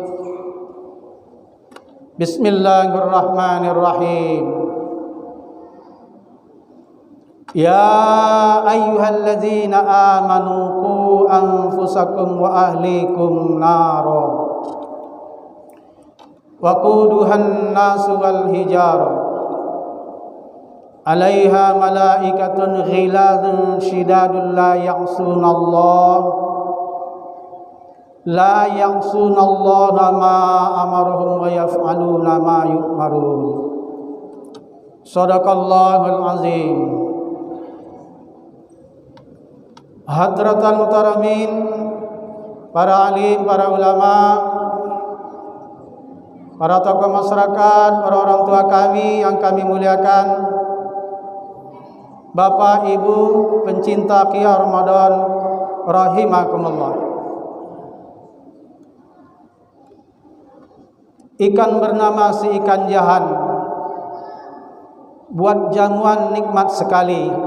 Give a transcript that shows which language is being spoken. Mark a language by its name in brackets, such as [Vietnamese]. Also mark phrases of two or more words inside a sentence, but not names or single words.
[Arabic] بسم الله الرحمن الرحيم. يا أيها الذين آمنوا قوا أنفسكم وأهليكم نارا وقودها الناس والحجارة عليها ملائكة غلاظ شداد لا يعصون الله لا يعصون الله ما أمرهم ويفعلون ما يؤمرون. صدق الله العظيم. حضرة المحترمين, [Indonesian] para alim, para ulama, para tokoh masyarakat, para orang tua kami yang kami muliakan, Bapak Ibu pencinta [Arabic] قيام رمضان رحمكم الله. [Indonesian] Ikan bernama si ikan jahan, buat jamuan nikmat sekali.